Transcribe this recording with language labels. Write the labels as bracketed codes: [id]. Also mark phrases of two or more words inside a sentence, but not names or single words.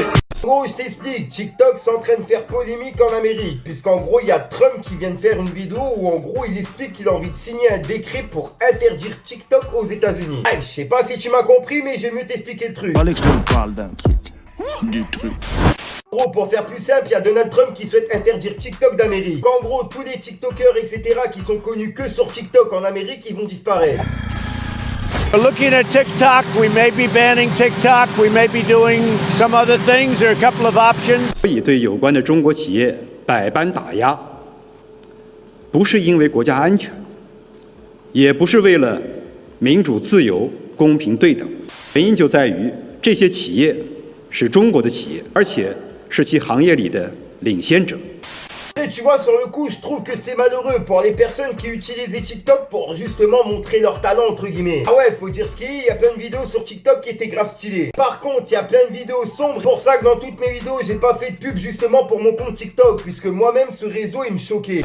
[fr] En gros, je t'explique, TikTok s'entraîne de faire polémique en Amérique, puisqu'en gros, il y a Trump qui vient de faire une vidéo où en gros, il explique qu'il a envie de signer un décret pour interdire TikTok aux États-Unis. Je sais pas si tu m'as compris, mais je vais mieux t'expliquer le truc. Alex te parle d'un truc. Du truc. En gros, pour faire plus simple, il y a Donald Trump qui souhaite interdire TikTok d'Amérique. En gros, tous les TikTokers, etc., qui sont connus que sur TikTok en Amérique, ils vont disparaître. [en] We're looking at TikTok. We may be banning TikTok. We may be doing some other things. There are a couple of options. [zh] 对有关的中国企业百般打压，不是因为国家安全，也不是为了民主、自由、公平、对等，原因就在于这些企业是中国的企业，而且是其行业里的领先者。 [fr] Et tu vois, sur le coup, je trouve que c'est malheureux pour les personnes qui utilisent TikTok pour justement montrer leur talent, entre guillemets. Ah ouais, faut dire ce qu'il y a, il y a plein de vidéos sur TikTok qui étaient grave stylées. Par contre, il y a plein de vidéos sombres. C'est pour ça que dans toutes mes vidéos, j'ai pas fait de pub justement pour mon compte TikTok, puisque moi-même, ce réseau, il me choquait.